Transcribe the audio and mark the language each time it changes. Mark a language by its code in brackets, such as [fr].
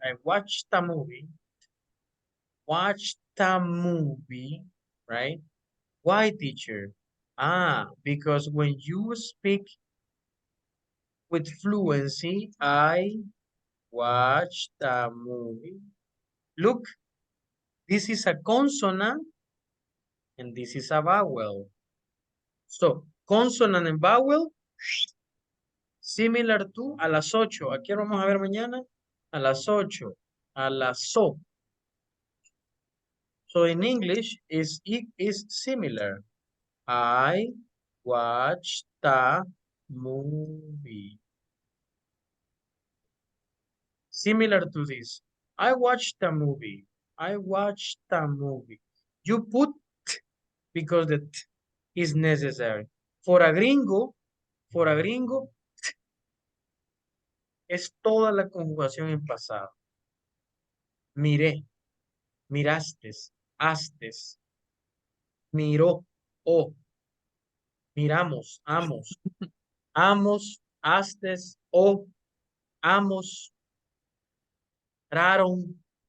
[en] I watched a movie. Watched a movie, right? Why, teacher? Because when you speak with fluency, I watched a movie. Look, this is a consonant and this is a vowel. So, consonant and vowel, similar to [es] a las 8. ¿A qué hora vamos a ver mañana? A las 8. A las so. [en] So in English, it is similar. I watched the movie. Similar to this. I watched the movie. I watched the movie. You put t because the t is necessary. For a gringo, [es] t es toda la conjugación en pasado. Miré, mirastes, astes, miró, o, miramos, amos, astes, o, amos, raron.